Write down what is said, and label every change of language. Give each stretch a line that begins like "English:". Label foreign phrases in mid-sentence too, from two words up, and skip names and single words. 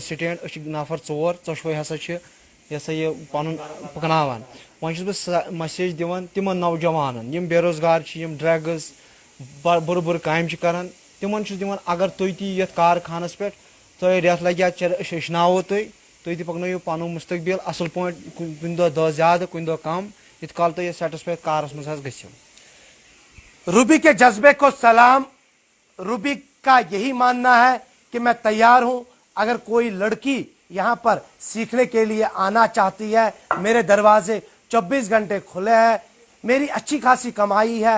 Kashmiri: سٹینڈ أسۍ چھِ نفر 4 ژۄشوے ہسا چھِ یہِ ہسا یہِ پنُن پکناوان وۄنۍ چھُس بہٕ مسیج دِوان تِمن نوجوانن یِم بے روزگار چھِ یِم ڈرگٕز بُرٕ بُرٕ کامہِ چھِ کران تِمن چھُس دِوان اگر تُہۍ تہِ یِیِو یتھ کارخانس پٮ۪ٹھ تۄہہِ رٮ۪تھ لگہِ یا أسۍ ہیٚچھناوو تُہۍ تہِ پکنٲیِو پنُن مستقبل اصل پٲٹھۍ کُنہِ دۄہ زیادٕ کُنہِ دۄہ کم یِتھ کال تُہۍ یتھ سیٹسفائی کارس منٛز حظ گٔژھِو
Hindi: रूबी के जज्बे को सलाम। रूबी का यही मानना है कि मैं तैयार हूं, अगर कोई लड़की यहाँ पर सीखने के लिए आना चाहती है मेरे दरवाजे 24 घंटे खुले हैं। मेरी अच्छी खासी कमाई है।